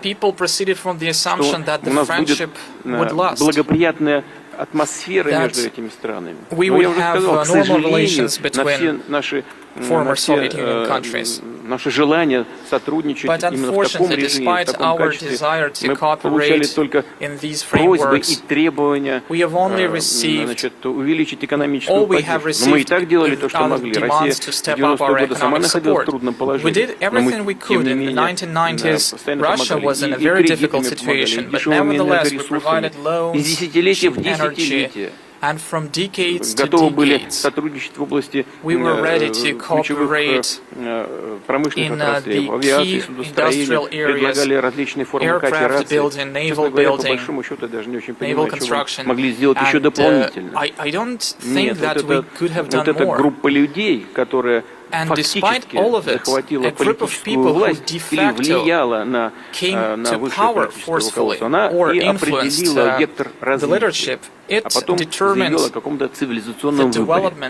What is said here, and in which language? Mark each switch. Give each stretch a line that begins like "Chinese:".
English: People proceeded from the assumption that the friendship would last.
Russian: Благоприятная атмосфера между этими странами.
English: We would have normal relations between former Soviet Union countries.
Russian: Наше желание сотрудничать именно в таком режиме, в таком качестве, мы получали только просьбы и требования увеличить экономическую поддержку. Но мы и так делали то, что могли. Россия в 90-е годы сама находилась в трудном положении. Но мы, тем не менее, постоянно помогали. И кредитами помогали, дешевыми энергоресурсами. Из десятилетия в десятилетие.
English: And from decades to
Russian: готовы были
English: decades,
Russian: сотрудничать в области
English: we were ready to cooperate
Russian: промышленных отраслей, авиации, судостроения, предлагали различные формы кооперации. Честно говоря, по большому счету, я даже не очень понимаю, чего могли сделать еще дополнительно. Нет, вот эта группа людей, которая фактически захватила политическую власть или влияла на высшее политическое руководство, она и определила вектор развития, а потом завела о каком-то цивилизационном выборе.